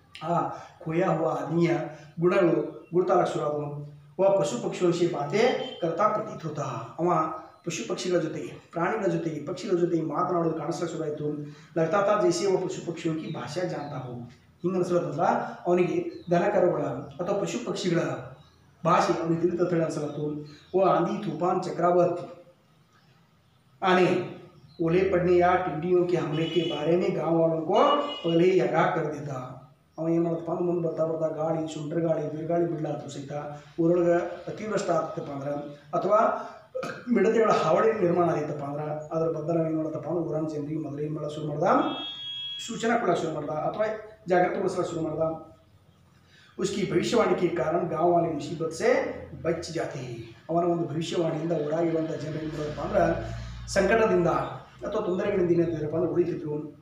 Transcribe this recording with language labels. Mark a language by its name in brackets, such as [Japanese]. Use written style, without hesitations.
[Kannada] ಆ खोया हुआ आदमिಯ ಗುಣಗಳು ಗುರುತಾಗಕ್ಕೆ ಶುರು ಆದವು [Hindi] वह पशु पक्षियों से बातें करता प्रतीत होता [Kannada] ಅವ पशु पक्षिಗಳ ಜೊತೆಗೆ ಪ್ರಾಣಿಗಳ ಜೊತೆಗೆ ಪಕ್ಷಿಗಳ ಜೊತೆಗೆ ಮಾತನಾಡೋದು ಕಾಣಿಸ್ಲಿಕ್ಕೆ ಶುರು ಆಯಿತು [Hindi] लगता था जैसे वह पशु पक्षियों की भाषा जानता हो [Kannada] ಹಿಂಗೆ ಅನಿಸ್ಲತ್ತಂದ್ರ ಅವನಿಗೆ ದನಕರುಗಳ ಅಥವಾ ಪಶು ಪಕ್ಷಿಗಳ भाषा ಅವನಿಗೆ ತಿಳಿತೇಳಿ ಅನ್ಸಲತ್ತು [Hindi] वो आंधी तूफान चक्रवात आने ओले पड़ने या टिड्डियों के हमले के बारे में गांव वालों को पहले ही आगाह कर देता [Kannada] ಅವ ಏನು ಮಾಡತ್ತಪ್ಪ ಅಂದ್ರೆ ಮುಂದೆ ಬರ್ತಾ ಬರ್ತಾ ಗಾಳಿ ಸುಂಟ್ರ ಗಾಳಿ ಬಿರುಗಾಳಿ ಬಿಡ್ಲಾತು ಸಹಿತ ಊರೊಳಗೆ ಅತಿವೃಷ್ಟಿ ಆಗ್ತಪ್ಪ ಅಂದ್ರೆ ಅಥವಾ ಮಿಡತೆಗಳ ಹಾವಳಿ ನಿರ್ಮಾಣ ಆದಿತ್ತಪ್ಪ ಅಂದ್ರೆ ಅದರ ಬದಲು ಏನು ಮಾಡತ್ತಪ್ಪ ಅಂದ್ರೆ ಊರಾನ ಜನರಿಗೆ ಮೊದಲು ಏನು ಮಾಡೋದು ಶುರು ಮಾಡ್ದ, सूचना ಕೊಡೋಕೆ ಶುರು ಮಾಡ್ದ ಅಥವಾ ಜಾಗೃತಗೊಳಿಸಲು ಶುರು ಮಾಡ್ದ. [Hindi] उसकी भविष्यवाणी के कारण गाँव वाले मुसीबत से बच जाते. [Kannada] ಅವನ ಒಂದು ಭವಿಷ್ಯವಾಣಿಯಿಂದ ಊರಾಗಿರುವಂಥ ಜನರು ಏನು ಮಾಡೋದಪ್ಪ ಅಂದ್ರೆ ಸಂಕಟದಿಂದ ಅಥವಾ ತೊಂದರೆಗಳಿಂದ ಏನಾಗ್ತಿದ್ರಪ್ಪ ಅಂದ್ರೆ ಉಳಿತಿದ್ರು.